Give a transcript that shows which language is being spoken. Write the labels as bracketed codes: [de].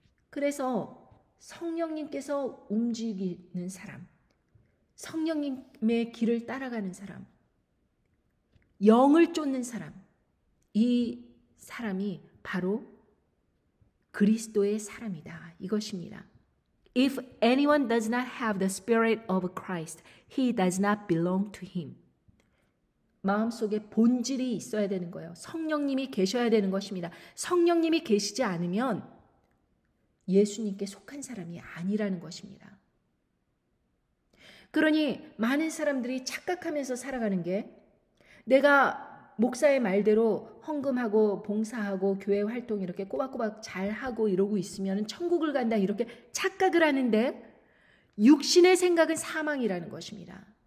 [ko] 그래서 성령님께서 움직이는 사람, 성령님의 길을 따라가는 사람, 영을 쫓는 사람, 이 사람이 바로 그리스도의 사람이다. 이것입니다. [en] If anyone does not have the spirit of Christ, he does not belong to him. [ko] 마음속에 본질이 있어야 되는 거예요. 성령님이 계셔야 되는 것입니다. 성령님이 계시지 않으면 예수님께 속한 사람이 아니라는 것입니다. 그러니 많은 사람들이 착각하면서 살아가는 게 내가 목사의 말대로 헌금하고 봉사하고 교회 활동 이렇게 꼬박꼬박 잘하고 이러고 있으면 천국을 간다 이렇게 착각을 하는데 육신의 생각은 사망이라는 것입니다.